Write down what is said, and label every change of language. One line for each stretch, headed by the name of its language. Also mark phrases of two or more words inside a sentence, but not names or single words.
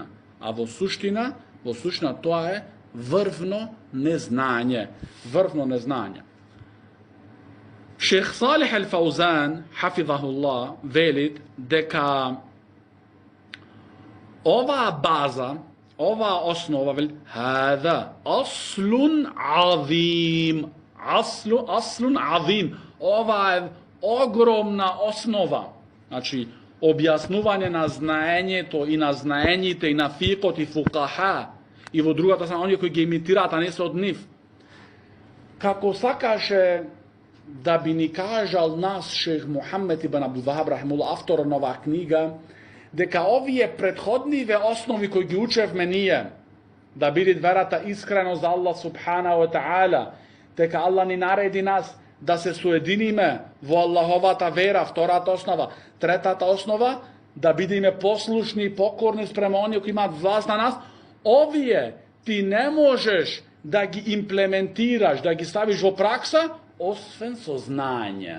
Macedonian: А во суштина тоа е врвно незнање. Врвно незнање. Шех Салих Ал-Фаузан, хафизахуллах, велит дека оваа база, оваа основа, велит,
Arabic: هذا أصل عظيم. أصل عظيم.
Macedonian: Ова е огромна основа. Значи, објаснување на знаењето и на знаењите и на фикот и фукаха и во другата страна оние кои ги имитираат, а не се од нив. Како сакаше да би ни кажал нас шех Мухаммед ибн Абдул Вахаб рахимуллах, автор на оваа книга, дека овие претходниве основи кои ги учевме ние, да биде верата искрено за Аллах
Arabic: سبحانه وتعالى,
Macedonian: дека Аллах ни нареди нас да се соединиме во Аллаховата вера, втората основа, третата основа, да бидеме послушни и покорни спрема оние кои имаат власт на нас, овие ти не можеш да ги имплементираш, да ги ставиш во пракса, освен со знање.